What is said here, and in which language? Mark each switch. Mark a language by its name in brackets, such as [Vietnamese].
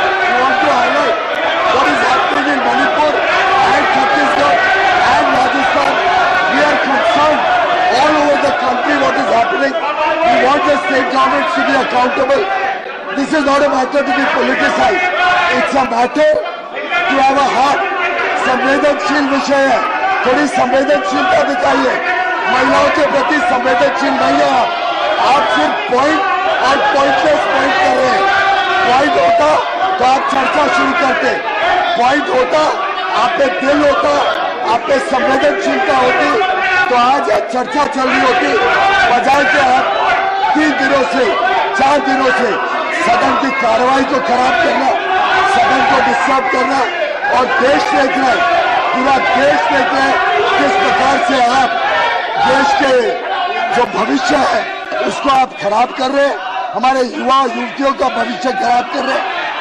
[English] We want to highlight what is happening in Manipur and Chhattisgarh and Rajasthan. We are concerned all over the country what is happening. We want the state governments to be accountable. This is not a matter to be politicized. It's a matter to have a heart. [Hindi] संवेदनशील विषय है, थोड़ी संवेदनशीलता दिखाइए। महिलाओं के प्रति संवेदनशील नहीं है आप सिर्फ पॉइंट और पॉइंटलेस पॉइंट कर रहे हैं। पॉइंट होता तो आप चर्चा शुरू करते, पॉइंट होता आप पे दिल होता, आप पे संवेदनशीलता होती तो आज चर्चा चल रही होती। बजाय के आप 3 दिनों से 4 दिनों से सदन की कार्रवाई को खराब करना, सदन को डिस्टर्ब करना और देश देख रहा है, पूरा देश देख रहा है किस प्रकार से आप देश के जो भविष्य है उसको आप खराब कर रहे हैं, हमारे युवा युवतियों का भविष्य खराब कर रहे हैं।